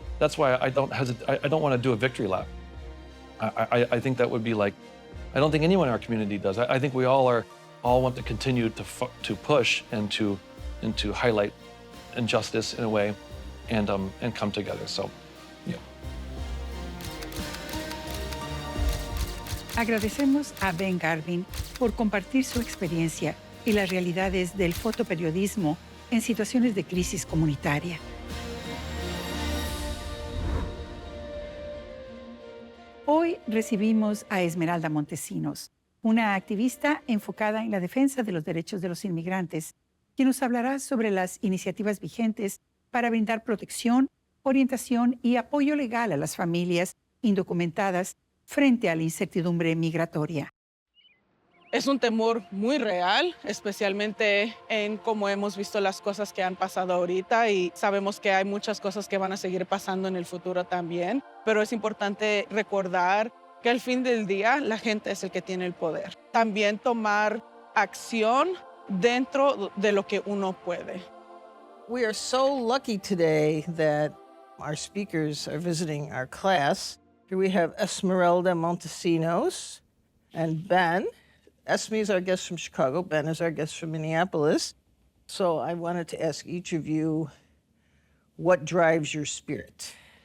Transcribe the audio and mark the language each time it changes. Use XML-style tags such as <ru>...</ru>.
<en>That's why I don't want to do a victory lap. I think that would be like, I don't think anyone in our community does. I think we all want to continue to push and to highlight injustice in a way, and come together. So, yeah.</en> <es>Agradecemos a Ben Garvin por compartir su experiencia y las realidades del fotoperiodismo en situaciones de crisis comunitaria. Hoy recibimos a Esmeralda Montesinos, una activista enfocada en la defensa de los derechos de los inmigrantes, quien nos hablará sobre las iniciativas vigentes para brindar protección, orientación y apoyo legal a las familias indocumentadas frente a la incertidumbre migratoria. Es un temor muy real, especialmente en cómo hemos visto las cosas que han pasado ahorita, y sabemos que hay muchas cosas que van a seguir pasando en el futuro también, pero es importante recordar que al fin del día la gente es el que tiene el poder. También tomar acción dentro de lo que uno puede.</es> <en>We are so lucky today that our speakers are visiting our class. Here we have Esmeralda Montesinos and Ben. Esme is our guest from Chicago. Ben is our guest from Minneapolis. So I wanted to ask each of you, what drives your spirit?</en>